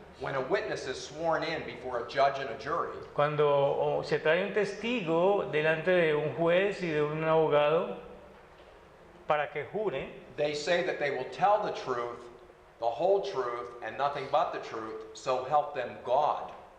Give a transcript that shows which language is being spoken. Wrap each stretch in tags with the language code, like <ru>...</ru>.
<en>when a witness is sworn in before a judge and a jury,</en> <es>cuando se trae un testigo delante de un juez y de un abogado para que jure,</es> <en>they say that they will tell the truth, the whole truth, and nothing but the truth, so help them God.</en>